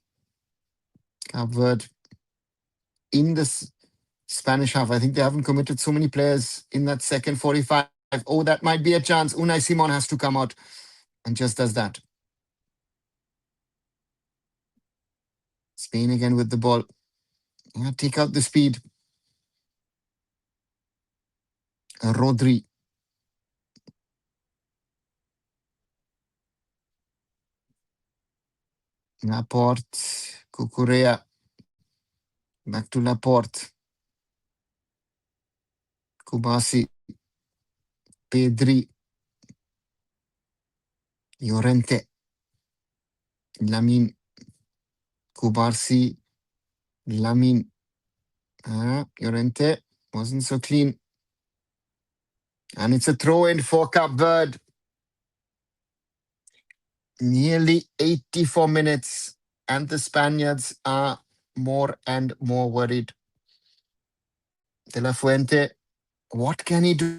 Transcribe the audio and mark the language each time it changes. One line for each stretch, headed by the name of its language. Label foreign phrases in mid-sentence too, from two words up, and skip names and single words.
English: Covered in the Spanish half. I think they haven't committed so many players in that second 45. Oh, that might be a chance. Unai Simon has to come out and just does that. Spain again with the ball. Take out the speed. Rodri. Laporte. Cucurella. Back to Laporte. Kubasi. Pedri. Llorente. Lamine. Kubarsi. Lamine. Llorente wasn't so clean. And it's a throw in for Cape Verde. Nearly 84 minutes. And the Spaniards are more and more worried. De La Fuente, what can he do?